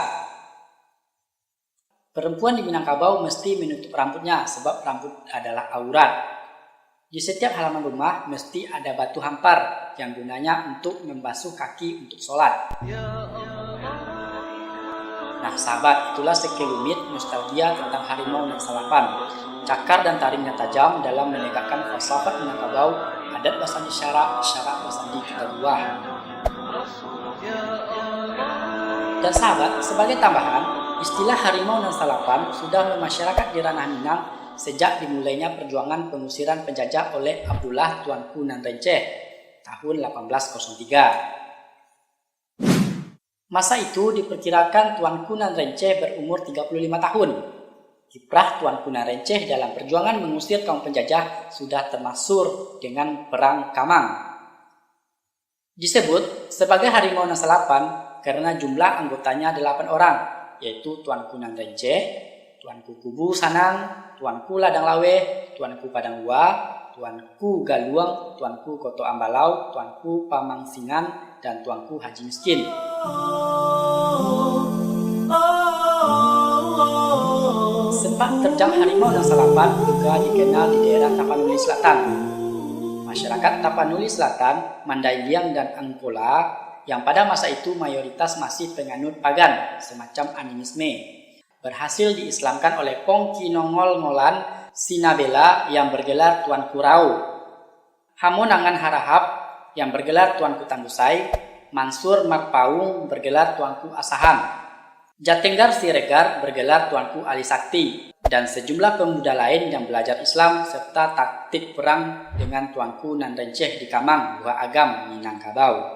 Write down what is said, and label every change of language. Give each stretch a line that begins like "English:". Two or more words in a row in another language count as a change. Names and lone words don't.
Indonesian: Perempuan di Minangkabau mesti menutup rambutnya sebab rambut adalah aurat. Di setiap halaman rumah mesti ada batu hampar yang gunanya untuk membasuh kaki untuk solat. Nah sahabat, itulah sekelumit nostalgia tentang Harimau Nan Salapan. Cakar dan taringnya tajam dalam menegakkan falsafat Minangkabau,
Minangkabau: adat basandi syarak, syarak basandi kita buah.
Indonesian: Dan sahabat, sebagai tambahan, istilah Harimau Nan Salapan sudah memasyarakat di ranah Minang sejak dimulainya perjuangan pengusiran penjajah oleh Abdullah Tuanku Nan Renceh tahun 1803. Masa itu diperkirakan Tuanku Nan Renceh berumur 35 tahun. Kiprah Tuanku Nan Renceh dalam perjuangan mengusir kaum penjajah sudah termasuk dengan Perang Kamang. Disebut sebagai Harimau Nan Salapan karena jumlah anggotanya 8 orang, yaitu Tuanku Nan Renceh, Tuanku Kubu Sanang, Tuanku Ladang Lawe, Tuanku Padang Ua, Tuanku Galuang, Tuanku Koto Ambalau, Tuanku Pamang Singan, dan Tuanku Haji Miskin. Sempat terjang Harimau Nan Salapan juga dikenal di daerah Tapanuli Selatan. Masyarakat Tapanuli Selatan, Mandailing dan Angkola yang pada masa itu mayoritas masih penganut pagan, semacam animisme, berhasil diislamkan oleh Pong Kinongol Ngolan Sinabela yang bergelar Tuanku Rau, Hamonangan Harahap yang bergelar Tuanku Tambusai, Mansur Marpaung bergelar Tuanku Asahan, Jatenggar Siregar bergelar Tuanku Ali Sakti, dan sejumlah pemuda lain yang belajar Islam serta taktik perang dengan Tuanku Nan Renceh di Kamang, Buah Agam, Minangkabau.